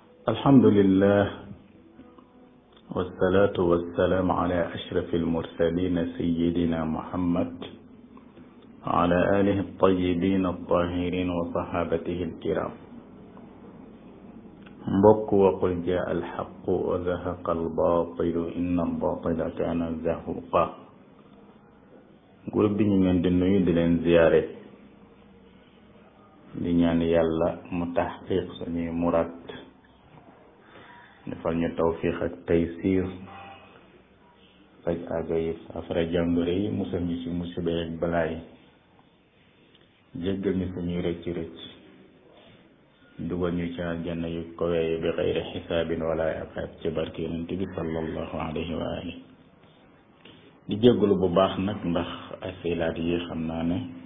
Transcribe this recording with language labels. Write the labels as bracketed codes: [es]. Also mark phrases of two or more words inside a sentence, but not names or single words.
[ar] الحمد لله والصلاة والسلام على أشرف المرسلين سيدنا محمد وعلى آله الطيبين الطاهرين وصحابته الكرام mbokk وقل جاء الحق وزهق الباطل إن الباطل كان زهوقا [wo] groupe bi ñu leen di nuyu di leen ziyaare di ñaan yàlla mu taxqiq suñuy murad defal ñu tawfiq ak taysiir faj aajo yi afara jàngoro yi musal ñu ci musiba ak balaa yi jéggal ñu suñuy rëcc rëcc dugal ñu ci aljanna yu kawe yi [ar] بغير حساب ولا عقاب [wo] ci barke yonent bi [ar] صلى الله عليه وآله [wo] di jéggalu bu baax nag ndax asilaat yi xam naa ne